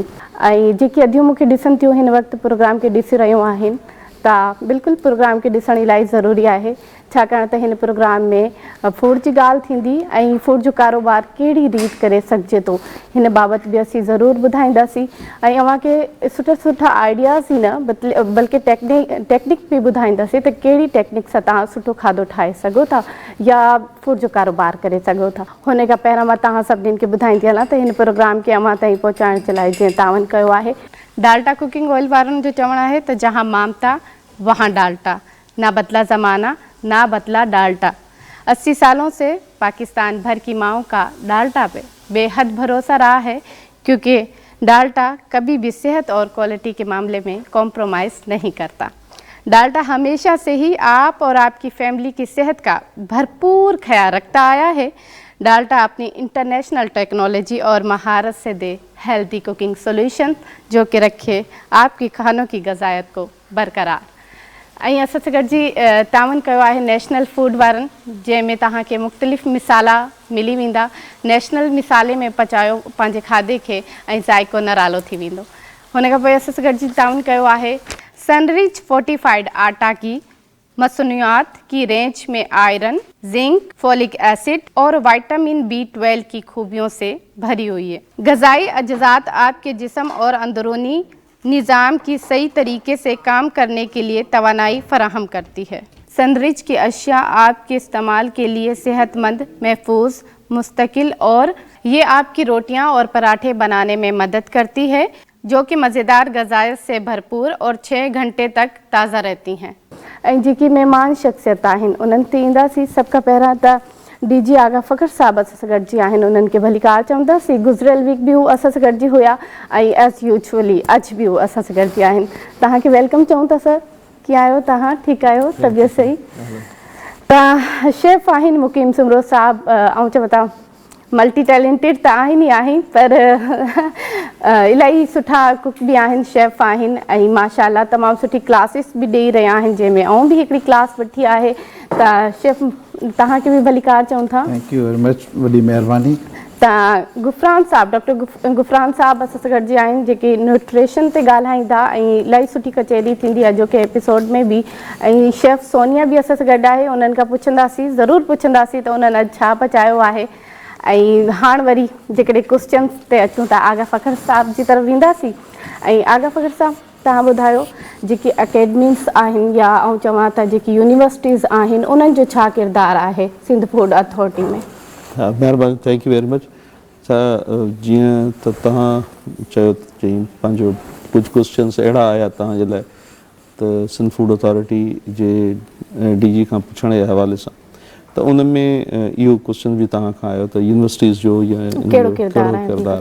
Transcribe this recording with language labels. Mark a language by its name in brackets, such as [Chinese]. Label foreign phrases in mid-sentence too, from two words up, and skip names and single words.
[Sindhi] ऐं जेकी अॼु मूंखे ॾिसनि थियूं हिन वक़्तु प्रोग्राम खे ॾिसी रहियूं आहिनि त बिल्कुलु प्रोग्राम खे ॾिसणु इलाही ज़रूरी आहे, छाकाणि त हिन प्रोग्राम में फूड जी ॻाल्हि थींदी ऐं फूड जो कारोबार कहिड़ी रीति करे सघिजे थो हिन बाबति बि असीं ज़रूरु ॿुधाईंदासीं ऐं अव्हांखे सुठा सुठा आइडियाज़ ई न बल्कि टेक्निक बि ॿुधाईंदासीं त कहिड़ी टेक्निक सां तव्हां सुठो खाधो ठाहे सघो था या फूड जो कारोबार करे सघो था। हुन खां पहिरियों मां तव्हां सभिनीनि खे ॿुधाईंदी हलां त हिन प्रोग्राम खे अव्हां ताईं पहुचाइण जे लाइ जीअं तावन कयो आहे। डाल्टा कुकिंग ऑयल वारनि जो चवणु आहे त [Urdu] جہاں ممتا وہاں ڈالڈا، نہ بدلا زمانہ نہ بدلا ڈالڈا. 80 سالوں سے پاکستان بھر کی ماؤں کا ڈالڈا پہ بےحد بھروسہ رہا ہے، کیونکہ ڈالڈا کبھی بھی صحت اور کوالٹی کے معاملے میں کمپرومائز نہیں کرتا. ڈالڈا ہمیشہ سے ہی آپ اور آپکی فیملی کی صحت کا بھرپور خیال رکھتا آیا ہے. ڈالڈا اپنی [English] international technology [Urdu] اور مہارت سے [English] the healthy cooking solution [Urdu] جو کہ رکھے آپکی کھانوں کی غذائیت کو برقرار. [Sindhi] ऐं असां सां गॾिजी तावन कयो आहे नेशनल फूड वारनि, जंहिंमें तव्हांखे मुख़्तलिफ़ मिसाला मिली वेंदा। नेशनल मिसाले में पचायो पंहिंजे खाधे खे ऐं ज़ाइको निरालो थी वेंदो। हुन खां पोइ असां सां गॾिजी तावन कयो आहे [Urdu] سن رچ فورٹیفائیڈ آٹا کی مصنوعات کی رینج میں آئرن، زنک, [English] folic acid [Urdu] اور وٹامن B12 کی خوبیوں سے بھری ہوئی ہے. غذائی اجزا آپکے جسم اور اندرونی نظام کی صحیح طریقے سے کام کرنے کے لیے توانائی فراہم کرتی ہے. سن رچ کی اشیا آپکے استعمال کے لیے صحت مند، محفوظ، مستقل اور یہ آپکی روٹیاں اور پراٹھے بنانے میں مدد کرتی ہے، جو کہ مزیدار غذائیت سے بھرپور اور 6 گھنٹے تک تازہ رہتی ہیں. [Sindhi] ऐं जेकी महिमान शख़्सियत आहिनि उन्हनि ते ईंदासीं। सभ खां पहिरियां त DG आगा फ़ख़्र साहब असां सां गॾिजी आहिनि, उन्हनि खे भली कार चवंदासीं। गुज़िरियल वीक बि हू असां सां गॾिजी हुया ऐं [English] as usually [Sindhi] अॼु बि हू असां सां गॾिजी आहिनि। तव्हांखे वेलकम चऊं था सर, कीअं आहियो तव्हां? ठीकु आहियो? तबियत सही? त शेफ़ आहिनि मुक़ीम सुमरो साहब, ऐं चवो था [English] multi talented [Sindhi] त आहिनि ई आहिनि, पर इलाही सुठा कुक बि आहिनि, शेफ़ आहिनि ऐं माशाअल्लाह तमामु सुठी क्लासिस बि ॾेई रहिया आहिनि, जंहिंमें आउं बि हिकिड़ी क्लास वठी आहे। त शेफ़ तव्हांखे बि भली कार चऊं था। [English] thank you very much, [Sindhi] वॾी महिरबानी। त गुफ़रान साहब, डॉक्टर गुफ़रान साहब असां सां गॾिजी आहिनि, जेके न्यूट्रिशन ते ॻाल्हाईंदा ऐं इलाही सुठी कचहरी थींदी आहे अॼोके एपिसोड में बि। ऐं शेफ़ सोनिया बि असां सां गॾु आहे, उन्हनि खां पुछंदासीं, ज़रूरु पुछंदासीं त उन्हनि अॼु छा पचायो आहे। ऐं हाणे वरी जेकॾहिं क्वेश्चन्स ते अचूं त आगा फ़ख़्र साहब जी तरफ़ वेंदासीं। ऐं आगा फ़ख़्र साहब तव्हां ॿुधायो जेकी अकेडमीज़ आहिनि या ऐं चवां त जेकी यूनिवर्सिटीज़ आहिनि उन्हनि जो छा किरदारु आहे सिंध फूड अथॉरिटी में? हा, महिरबानी, [English] thank you very much. [Sindhi] जीअं त तव्हां चयो चई पंहिंजो कुझु क्वेश्चन्स अहिड़ा आया तव्हांजे लाइ त सिंध फूड अथॉरिटी जे DG खां पुछण जे हवाले सां, त उन में इहो क्वेश्चन बि तव्हां खां आयो त यूनिवर्सिटीज़ जो या कहिड़ो किरदारु